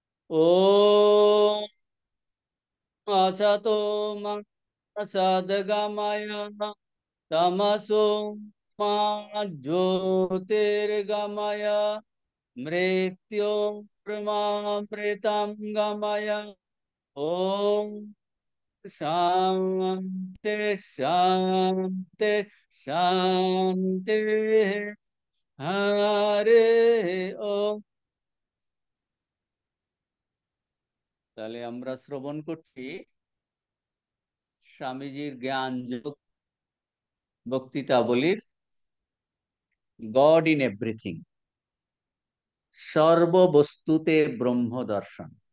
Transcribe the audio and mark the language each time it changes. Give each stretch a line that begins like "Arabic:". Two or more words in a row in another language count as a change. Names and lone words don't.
Sanskrit: ॐ असतो मा सद्गमय तमसो मा ज्योतिर्गमय मृत्योर्मामृतं गमय। ॐ शान्ति शान्ति शान्तिः। हरे ओम।
Bangla: তাহলে আমরা শ্রবণ করছি স্বামীজির জ্ঞান যোগ বক্তৃতাবলীর
English: God in everything,
Bangla: সর্ববস্তুতে ব্রহ্ম দর্শন।